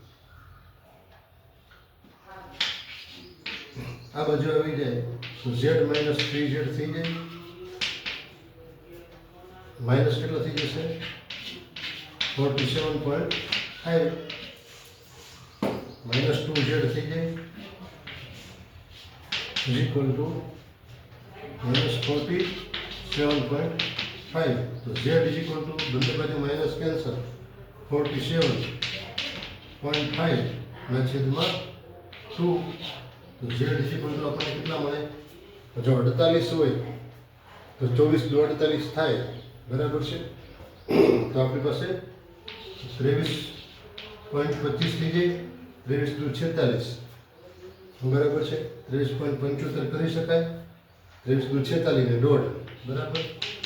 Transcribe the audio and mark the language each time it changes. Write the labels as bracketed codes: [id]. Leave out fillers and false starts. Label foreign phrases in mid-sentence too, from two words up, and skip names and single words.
[gu] આ બાજુ આવી જાય તો z minus 3z થઈ જાય, માઇનસ કેટલો થઈ જશે 47.5 minus 2z થઈ જાય [en] is equal to minus [gu] 47.5. તો [en] z is equal to [gu] બંને બાજુ માઇનસ કેન્સલ 47.5 ના છેદમાં 2. તો [en] z is equal to [gu] આપણને કેટલા મળે, જો 48 હોય તો 24 × 48 થાય. બરાબર છે, તો આપણી પાસે 23.25 થઈ જાય, 23 × 46. બરાબર છે, 23.75 કરી શકાય, 23 × 46 ને 1.5.